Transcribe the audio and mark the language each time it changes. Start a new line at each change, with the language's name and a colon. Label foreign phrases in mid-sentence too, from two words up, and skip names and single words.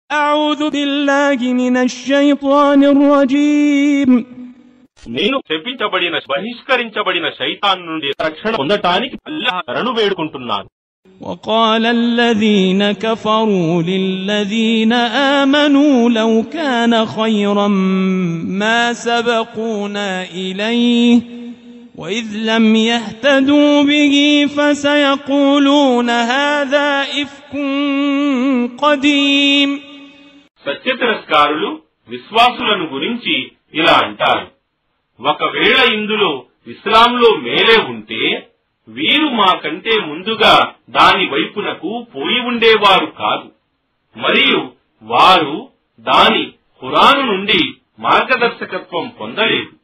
Arabic: أعوذ بالله من الشيطان الرجيم
Telugu: నేను శపించబడిన బహిష్కరించబడిన శైతాన్ నుండి రక్షణ పొందటానికి అల్లాహ్ శరణు వేడుకుంటున్నాను.
Arabic: وقال الذين كفروا للذين آمنوا لو كان خيرا ما سبقونا إليه وإذ لم يهتدوا به فسيقولون هذا إفك قديم.
Telugu: సత్యతిరస్కారులు విశ్వాసులను గురించి ఇలా అంటారు, ఒకవేళ ఇందులో ఇస్లాంలో మేలే ఉంటే వీరు మాకంటే ముందుగా దాని వైపునకు పోయి ఉండేవారు కాదు, మరియు వారు దాని ఖురాను నుండి మార్గదర్శకత్వం పొందలేదు.